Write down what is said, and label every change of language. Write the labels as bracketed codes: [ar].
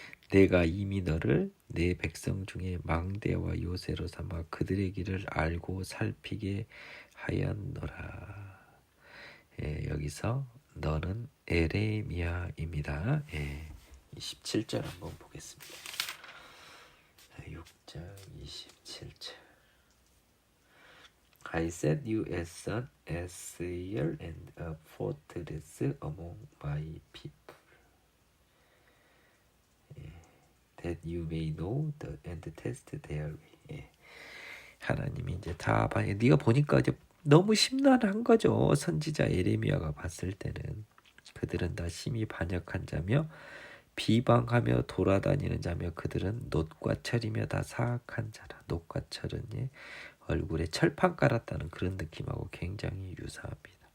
[ko] 내가 이미 너를 내 백성 중에 망대와 요새로 삼아 그들의 길을 알고 살피게 하였노라. 여기서 너는 에레미야입니다. 27절 한번 보겠습니다. [en] 6절 27절 I set you as an seer and a fortress among my people. That you may know and test their way. [ko] 하나님이 이제 다 봐. 네가 보니까 이제 너무 심란한 거죠. 선지자 에레미야가 봤을 때는 그들은 다 심히 반역한 자며 비방하며 돌아다니는 자며 그들은 놋과 철이며 다 사악한 자라. 놋과 철은 얼굴에 철판 깔았다는 그런 느낌하고 굉장히 유사합니다.